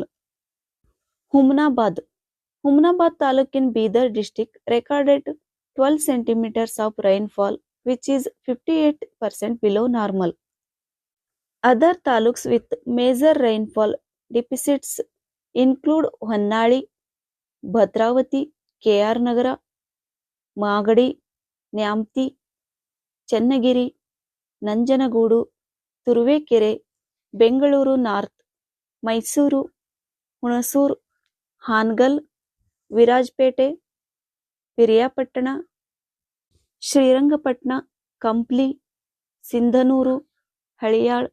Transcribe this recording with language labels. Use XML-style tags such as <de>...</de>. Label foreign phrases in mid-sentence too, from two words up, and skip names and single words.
<en>Humnabad. Humnabad Taluk in Bidar district recorded 12 centimeters of rainfall, which is 58% below normal. Other taluks with major rainfall deficits include Honnali, Bhadravati, KR Nagara, Magadi, Nyamti, Chennagiri, Nanjanagudu, Turuvekere, Bengaluru North, Mysuru, Hunasoor, Hangal, Virajpete, Piriyapatana, Srirangapatna, Kampli, Sindhanuru, Haliyal,</en>